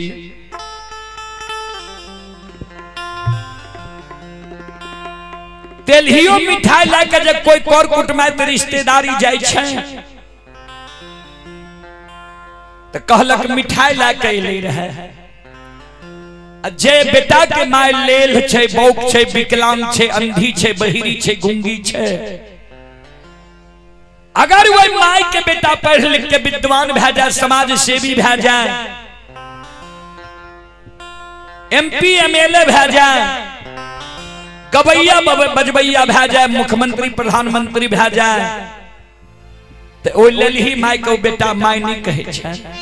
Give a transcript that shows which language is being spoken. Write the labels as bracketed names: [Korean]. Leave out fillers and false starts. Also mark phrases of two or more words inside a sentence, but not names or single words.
[Maithili] तेलियो मिठाई लाके जब कोई कर कुटुम्ब रिश्तेदारी जाय छै तो कहलक मिठाई लाके ले रहे जे बेटा के माय लेल छै बौक छै विकलांग छै अंधी छै बहिरी छै गुंगी छै अगर वही माय के बेटा पढ़ लिख के विद्वान भै जाए समाज सेवी भै जाए MP MLA भै जाए गवैया बजबैया भै जाए मुख्यमंत्री प्रधानमंत्री भै जाए तो ओइ लेल ही माय को बेटा माय नहीं कहे छै